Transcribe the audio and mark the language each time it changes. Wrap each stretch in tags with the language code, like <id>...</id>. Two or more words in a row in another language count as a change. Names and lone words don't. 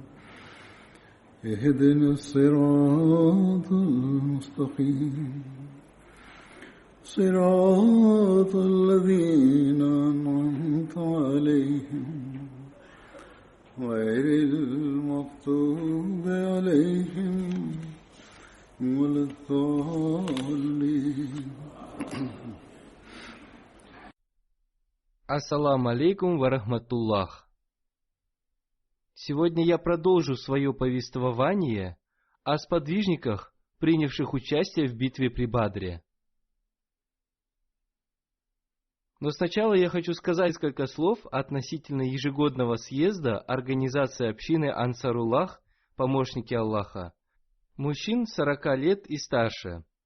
<ar>اهدنا الصراط المستقيم صراط الذين أنعمت عليهم غير المغضوب عليهم ولا الضالين. السلام عليكم ورحمة الله.</ar> <ru>Сегодня я продолжу свое повествование о сподвижниках, принявших участие в битве при Бадре. Но сначала я хочу сказать несколько слов относительно ежегодного съезда Организации общины Ансаруллах, помощники Аллаха, мужчин 40 лет и старше.</ru>